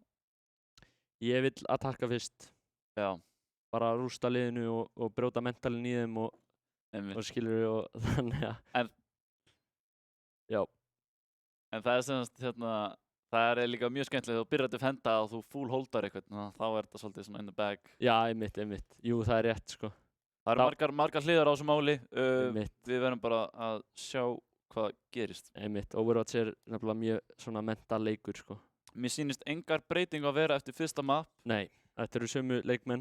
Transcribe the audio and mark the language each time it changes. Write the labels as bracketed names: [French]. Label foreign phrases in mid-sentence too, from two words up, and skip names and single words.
[Icelandic] Ég vill að taka fyrst. Já, Bara rústa liðinu og brjóta mentalin í þeim og einmitt. skilur við og þannig að... En- Já, En það er semst, það er líka mjög skemmtilegt þú byrjar að defenda og þú full holdar eitthvað, þá er þetta svolítið svona [English] in the bag. [Icelandic] já, einmitt. Jú, það er rétt, sko. Það eru margar hliðar á þessu máli, Einmitt, við verðum bara að sjá hvað gerist. einmitt. Overwatch er nefnilega mjög svona mental leikur, sko. Mér sýnist engar breyting að vera eftir fyrsta map. Nei, þetta eru sömu leikmenn.